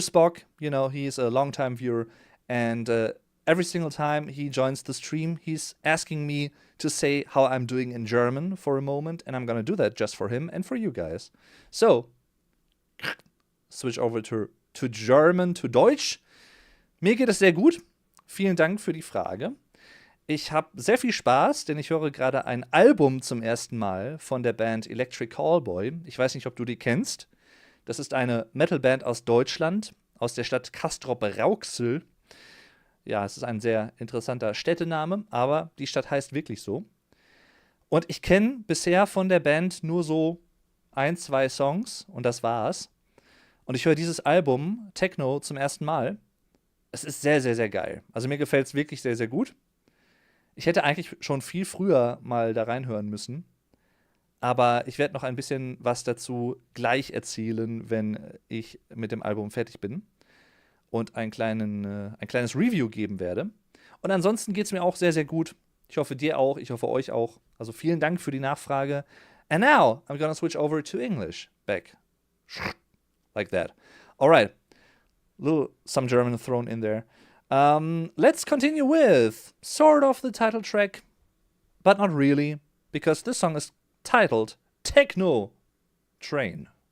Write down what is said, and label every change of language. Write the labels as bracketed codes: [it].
[en] Spock, he's a longtime viewer, and every single time he joins the stream, he's asking me to say how I'm doing in German for a moment, and I'm gonna do that just for him and for you guys. So, switch over to German, to Deutsch. [de] Mir geht es sehr gut. Vielen Dank für die Frage. Ich habe sehr viel Spaß, denn ich höre gerade ein Album zum ersten Mal von der Band Electric Callboy. Ich weiß nicht, ob du die kennst. Das ist eine Metalband aus Deutschland, aus der Stadt Castrop-Rauxel. Ja, es ist ein sehr interessanter Städtename, aber die Stadt heißt wirklich so. Und ich kenne bisher von der Band nur so 1, 2 Songs und das war's. Und ich höre dieses Album, Tekkno, zum ersten Mal. Es ist sehr, sehr, sehr geil. Also mir gefällt es wirklich sehr, sehr gut. Ich hätte eigentlich schon viel früher mal da reinhören müssen. Aber ich werde noch ein bisschen was dazu gleich erzählen, wenn ich mit dem Album fertig bin. Und ein kleines Review geben werde. Und ansonsten geht es mir auch sehr, sehr gut. Ich hoffe dir auch, ich hoffe euch auch. Also vielen Dank für die Nachfrage. [en] And now I'm gonna switch over to English. Back. Like that. Alright. Some German thrown in there. Let's continue with sort of the title track, but not really, because this song is titled Tekkno Train.